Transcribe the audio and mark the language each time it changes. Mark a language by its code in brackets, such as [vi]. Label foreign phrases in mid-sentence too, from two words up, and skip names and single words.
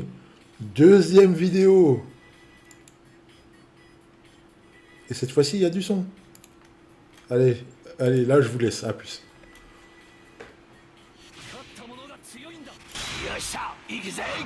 [fr] Deuxième vidéo. Et cette fois-ci, il y a du son. Allez, allez, là je vous laisse. À plus. [ja] 勝った者が強いんだ。よっしゃ行くぜ。